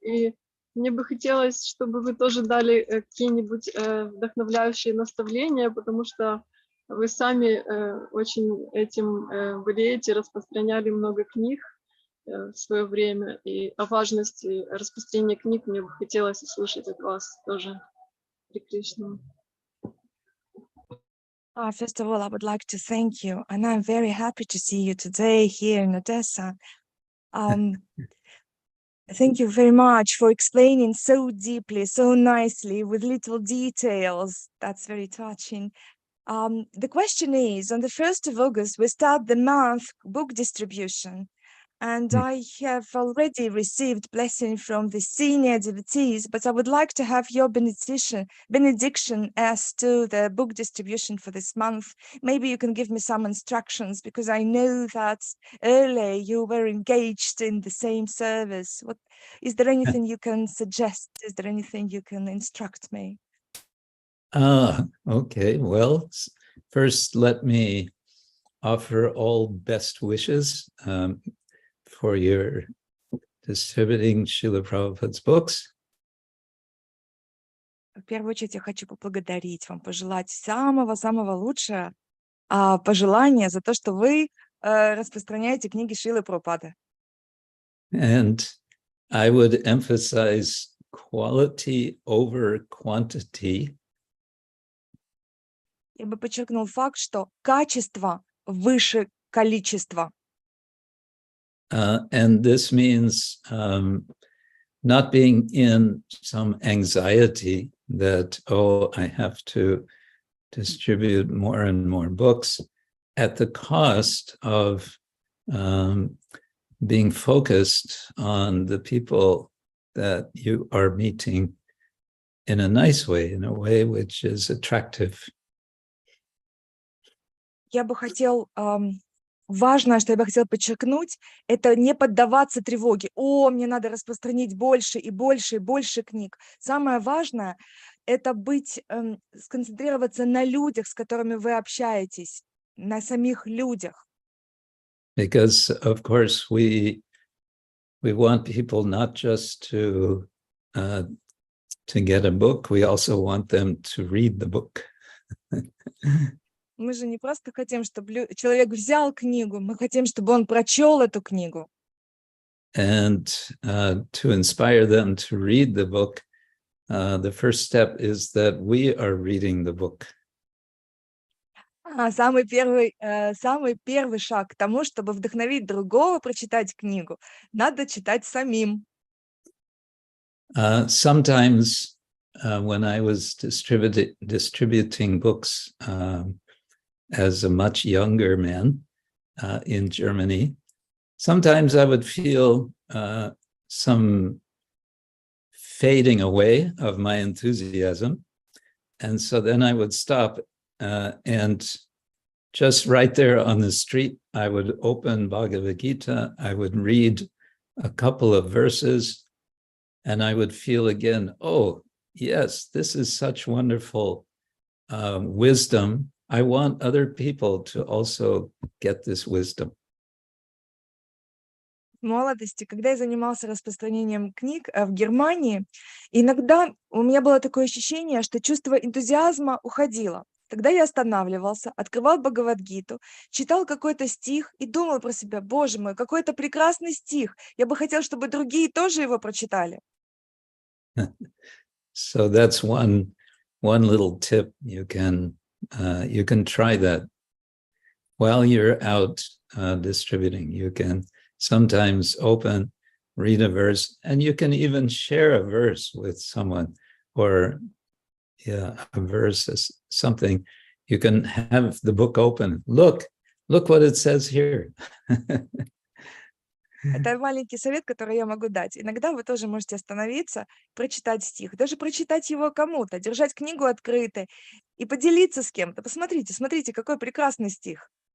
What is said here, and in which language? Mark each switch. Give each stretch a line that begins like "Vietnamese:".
Russian: И мне бы хотелось, чтобы вы тоже дали какие-нибудь вдохновляющие наставления, потому что вы сами очень этим болеете, распространяли много книг в свое время. И о важности распространения книг мне бы хотелось услышать от вас тоже. Харе Кришна.
English: First of all, I would like to thank you, and I'm very happy to see you today here in Odessa. Thank you very much for explaining so deeply, so nicely, with little details. That's very touching. The question is, on the 1st of August, we start the month book distribution. And I have already received blessing from the senior devotees, but I would like to have your benediction as to the book distribution for this month. Maybe you can give me some instructions, because I know that earlier you were engaged in the same service. Is there anything you can suggest? Is there anything you can instruct me? Okay. Well, first let me offer all best wishes for your distributing Srila Prabhupada's books.
Russian: В первую очередь я хочу поблагодарить вам, пожелать самого-самого лучшего пожелания за то, что вы распространяете книги Шрилы Прабхупады.
English: And I would emphasize quality over quantity.
Russian: Я бы подчеркнул факт, что качество выше количества.
English: And this means not being in some anxiety that, oh, I have to distribute more and more books at the cost of being focused on the people that you are meeting in a nice way, in a way which is attractive.
Russian: Я бы хотел важное, что я бы хотела подчеркнуть, это не поддаваться тревоге. О, мне надо распространить больше и больше и больше книг. Самое важное – это сконцентрироваться на людях, с которыми вы общаетесь, на самих людях.
English: Because, of course, we want people not just to get a book, we also want them to read the book.
Russian: Мы же не просто хотим, чтобы человек взял книгу, мы хотим, чтобы он прочел эту книгу.
English: And to inspire them to read the book, the first step is that we are reading the book.
Russian: Самый первый шаг к тому, чтобы вдохновить другого прочитать книгу, надо читать самим.
English: Sometimes when I was distributing books as a much younger man in Germany, sometimes I would feel some fading away of my enthusiasm. And so then I would stop and just right there on the street, I would open Bhagavad Gita, I would read a couple of verses, and I would feel again, oh, yes, this is such wonderful wisdom. I want other people to also get this wisdom.
Russian: В молодости, когда я занимался распространением книг в Германии, иногда у меня было такое ощущение, что чувство энтузиазма уходило. Тогда я останавливался, открывал Бхагават-гиту, читал какой-то стих и думал про себя: боже мой, какой это прекрасный стих, я бы хотел, чтобы другие тоже его прочитали.
English: So that's one little tip. You can try that while you're out distributing. You can sometimes open, read a verse, and you can even share a verse with someone, or a verse is something. You can have the book open. Look what it says here.
Russian: Это маленький совет, который я могу дать. Иногда вы тоже можете остановиться, прочитать стих, даже прочитать его кому-то, держать книгу открытой и поделиться с кем-то. Посмотрите, смотрите, какой прекрасный стих.